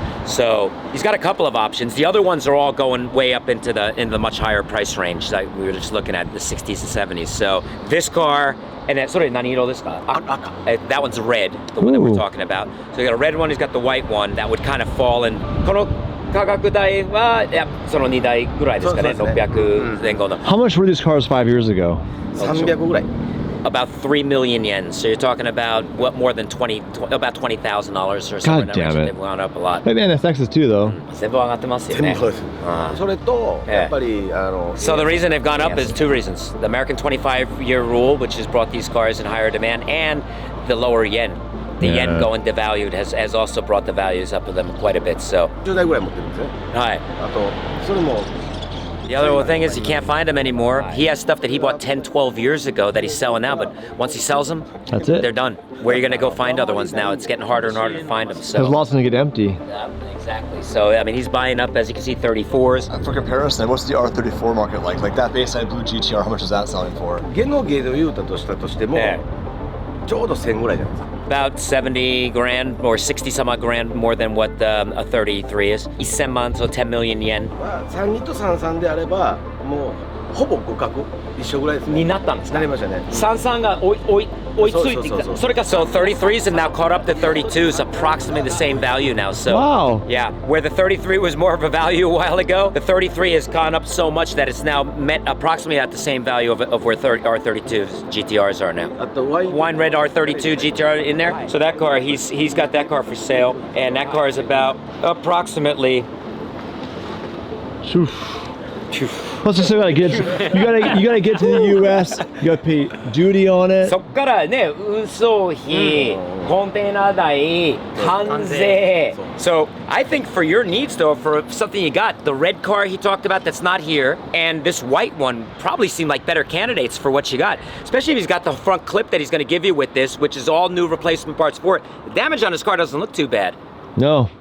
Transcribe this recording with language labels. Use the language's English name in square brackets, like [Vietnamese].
[English] So he's got a couple of options. The other ones are all going way up into the much higher price range that we were just looking at, the 60s and 70s. So this car, and then sort of naniro this car. That one's red, the one that we're talking about. So you got a red one, he's got the white one that would kind of fall in. [Japanese] 価格帯はその2台ぐらいですかね、600前後の。 [English] How much were these cars 5 years ago? [Japanese] 300ぐらい。 [English] About 3 million yen. So you're talking about what more than about $20,000 or something. God damn it. They've gone up a lot. Maybe NSXs too, though. [Japanese] 全部上がってますよね。それとやっぱり [English] So the reason they've gone up is two reasons: the American 25-year rule, which has brought these cars in higher demand, and the lower yen. The yen going devalued has also brought the values up of them quite a bit. So. [Japanese] 10台ぐらい持ってるんですね。はい。あとそれも。 [English] The other thing is you can't find them anymore. He has stuff that he bought 10, 12 years ago that he's selling now, but once he sells them, that's it. They're done. Where are you going to go find other ones now? It's getting harder and harder to find them. So. There's lots of them get empty. Exactly. So, I mean, he's buying up, as you can see, 34s. For comparison, what's the R34 market like? Like that baseline blue GT-R, how much is that selling for? [Japanese] ゲノゲで言うたとしたとしても、ちょうど1000ぐらいじゃないですか。 [English] About 70 grand or 60 some odd grand more than what a 33 is. 1000万, so 10 million yen. [Japanese] 32と33であればもうほぼ互角一緒ぐらいですね。になったんですか？なりましたね。 33が追いついてきた。それか [English] so 33s have now caught up to 32s, approximately the same value now. So wow. Yeah, where the 33 was more of a value a while ago, the 33 has gone up so much that it's now met approximately at the same value of where R32 GT-Rs are now. [Japanese] あと [English] wine red R32 GT-R in there. So that car, he's got that car for sale, and that car is about approximately. Plus, you gotta get to the U.S. You gotta pay duty on it. [Japanese] そっからね、運送費、コンテナ代、関税。 [English] So I think for your needs though, for something you got, the red car he talked about that's not here, and this white one probably seem like better candidates for what you got. Especially if he's got the front clip that he's going to give you with this, which is all new replacement parts for it. The damage on his car doesn't look too bad. No.